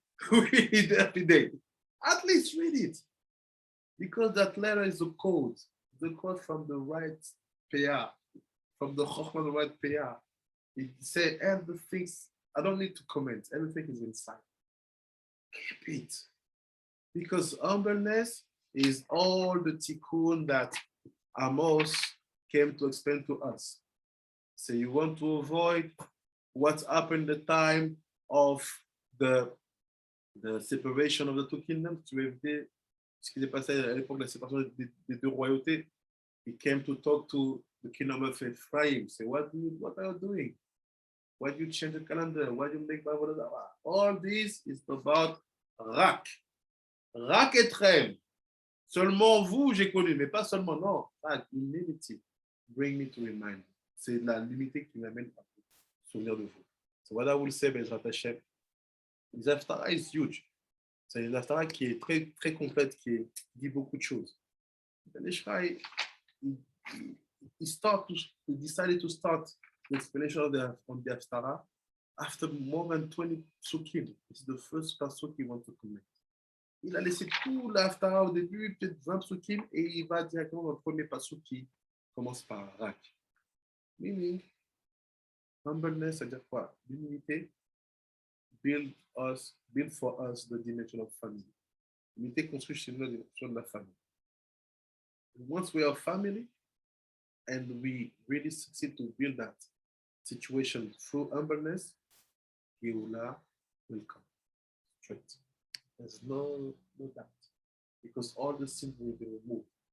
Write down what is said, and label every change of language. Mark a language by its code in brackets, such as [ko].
[en] Read every day. At least read it. Because that letter is the code from the right pair, from the Chochmah, the right pair. It says everything, I don't need to comment, everything is inside. Keep it. Because humbleness is all the tikkun that Amos came to explain to us. So you want to avoid what happened the time of the separation of the two kingdoms, to [fr] éviter ce qui s'est passé à l'époque de la séparation des deux royautés. [en] He came to talk to the kingdom of Ephraim. Say, what are you doing? Why do you change the calendar? Why do you make Bible? All this is about Rak. Rak Etrem. [fr] Seulement vous, j'ai connu, mais pas seulement, non. Rak, humility. [en] Bring me to remind you. [fr] C'est la limité qui m'amène à me souvenir de vous. [en] So what I will say, Bezrat Hashem, the Haftarah is huge. [fr] C'est une Haftarah qui est très, très complète, qui dit beaucoup de choses. [en] Ben Ishraï, he decided to start the explanation of the Haftarah after more than 20 psukim. It's the first pasuk he wants to connect. [fr] Il a laissé tout la Haftarah au début, peut-être 20 psukim, et il va directement dans le premier pasuk qui commence par Rak. [en] Meaning, humbleness, [fr] c'est-à-dire quoi? L'humilité [en] build for us the dimension of family. [fr] L'humilité construit chez nous la dimension de la famille. [en] Once we are family, and we really succeed to build that situation through humbleness, Geula will come straight. There's no doubt. Because all the sins will be removed.